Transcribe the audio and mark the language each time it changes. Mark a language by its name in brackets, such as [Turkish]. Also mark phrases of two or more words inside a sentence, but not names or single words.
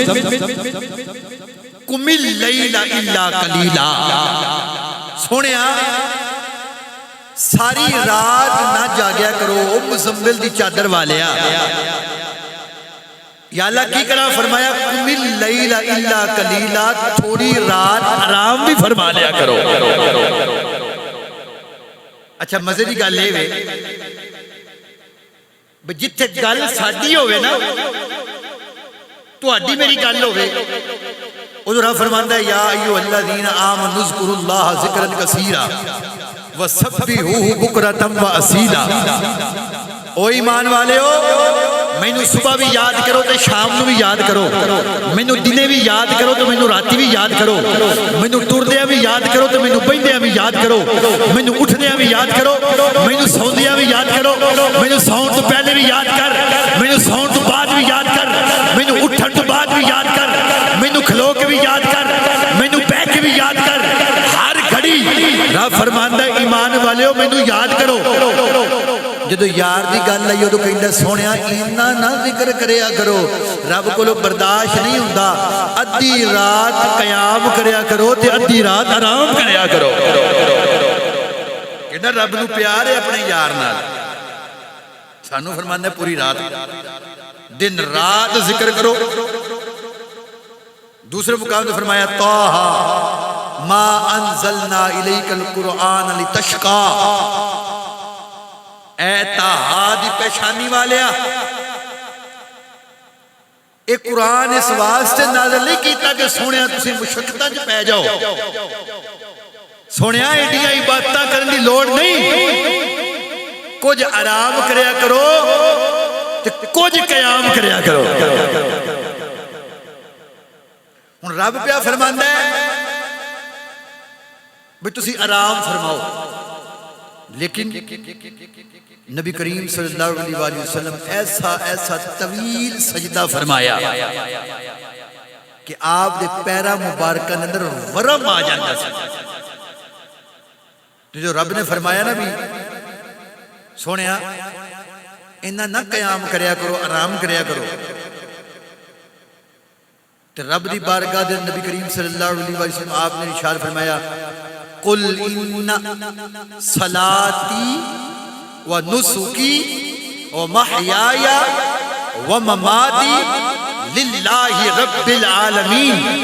[Arabic] قم اللیل الا قلیلا [Punjabi] سونیا ساری رات نہ جاگیا کرو او مزمل دی چادر والیا یا اللہ کی کرا فرمایا [Arabic] قم اللیل الا قلیلا [Punjabi] تھوڑی رات آرام بھی فرما لیا کرو اچھا مزے دی گل لے جتھے گل ساڈی ہوئے نا تواڈی میری گل ہوئے ادھر رب فرماندا ہے [Arabic] یا ایھا الذین آمنوا اذکروا اللہ ذکرا کثیرا وسبحوہ بکرۃ واصیلا [Punjabi] او ایمان والے ہو مینوں صبح بھی یاد کرو تے شام نو بھی یاد کرو مینوں دنے بھی یاد کرو تے مینوں راتی بھی یاد کرو مینوں ٹردیاں بھی یاد کرو تے مینوں بہندیاں بھی یاد کرو مینوں اٹھدیاں بھی یاد کرو مینوں سوندیاں بھی یاد کرو مینوں سون تو پہلے بھی یاد کر مینوں سون تو بعد بھی یاد کر مینوں اٹھن تو بعد بھی یاد کر مینوں کھلو کے بھی یاد کر مینوں بیٹھ کے بھی یاد کر ہر گھڑی رب فرماندا ہے ایمان والےو مینوں یاد کرو جدو یار دی گل آئی ادو کہندا سونیا اینا نہ ذکر کریا کرو رب کولو برداشت نہیں ہوندا ادھی رات قیام کریا کرو تے ادھی رات آرام کریا کرو کہ رب نو پیار ہے اپنے یار نال. سانو فرمانا ہے پوری رات دن رات ذکر کرو. دوسرے مقام نے فرمایا [Arabic] طٰہٰ ما انزلنا الیک القرآن لتشقیٰ. [Punjabi] اے طٰہٰ دی پیشانی والیا، اے قرآن اس واسطے نازل نہیں کیتا کہ سونیا تسی مشقتاں وچ پے جاؤ. سونیا ایڈیاں عبادتاں کرن دی لوڑ نہیں، کچھ آرام کریا کرو تے کچھ قیام کریا کرو. ہن رب پیا فرماندا ہے بھئی تسی آرام فرماؤ، لیکن نبی کریم [Arabic] صلی اللہ علیہ وآلہ وسلم [Punjabi] ایسا طویل سجدہ فرمایا کہ آپ دے پیرا مبارکہ اندر ورم آ جاتا سی. تو جو رب نے فرمایا نا بھی سونیا انہاں نہ قیام کریا کرو، آرام کریا کرو، تو رب دی بارگاہ دے نبی کریم [Arabic] صلی اللہ علیہ وسلم [Punjabi] آپ نے ارشاد فرمایا [Arabic] قل ان صلاتی و نسکی و محیای و مماتی للہ رب العالمین.